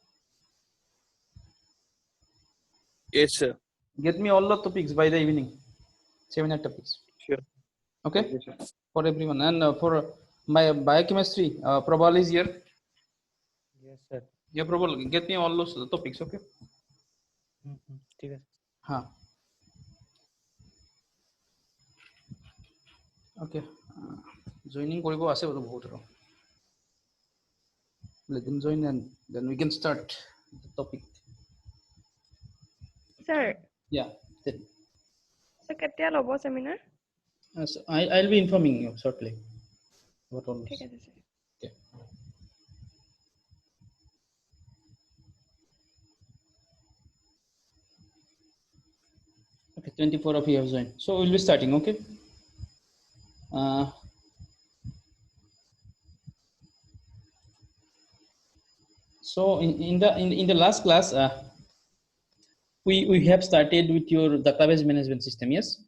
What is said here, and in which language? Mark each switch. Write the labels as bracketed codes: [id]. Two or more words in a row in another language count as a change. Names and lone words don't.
[en] Yes, sir. Get me all the topics by the evening. Seminar topics. Sure. Okay? Okay, sir. For everyone. And for my biochemistry, Prabal is here. Yes, sir. Yeah, Prabal, get me all those topics, okay? [as] ঠিক আছে। [en] Huh. Okay. [as] Joining কৰিব আছে বাৰু বহুত আৰু। [en] Let them join and then we can start the topic. Sir, Yeah. Then, sir, [as] কেতিয়া ল'ব seminar? [en] so I'll be informing you shortly about all [as] ঠিক [en] this. [as] আছে, sir. [en] Okay. Okay, 24 of you have joined. So we'll be starting, okay? So in the last class, we have started with your database management system, yes?